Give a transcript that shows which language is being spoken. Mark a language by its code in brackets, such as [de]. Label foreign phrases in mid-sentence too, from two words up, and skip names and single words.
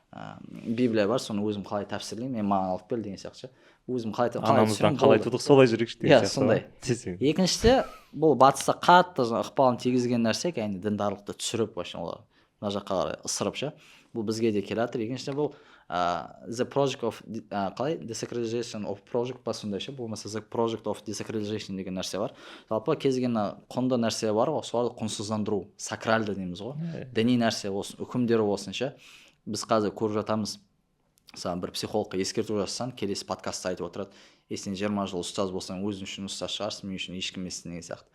[kk] Библия бар, соны өзім қалай тәпсірлеймін, маған алып кел деген сияқты. Өзім анамыздан қалай тудық солай жүрейікші деген сияқты. Сондай. Екіншісі, бұл батысқа қатты ықпалын тигізген нәрсе, яғни діндарлықты түсіріп олар мына жаққа қарай ысырып ше. Бұл бізге де келе жатыр. Екіншісі бұл [en] the project of [kk] қалай [en] desacralization of project [kk] па сондай ше. Болмаса [en] the project of desacralization [kk] деген нәрсе бар. Жалпы кез келген құнды нәрсе бар ғой, соларды құнсыздандыру, сакральды дейміз ғой. Діни нәрсе болсын, үкімдері болсын ше. Біз қазір көріп жатамыз. Мысалы бір психологқа ескерту жасасаң, келесі подкастта айтып отырады, сен 20 жыл ұстаз болсаң, өзің үшін ұстаз шығарсың, мен үшін ешкім емессің деген сияқты.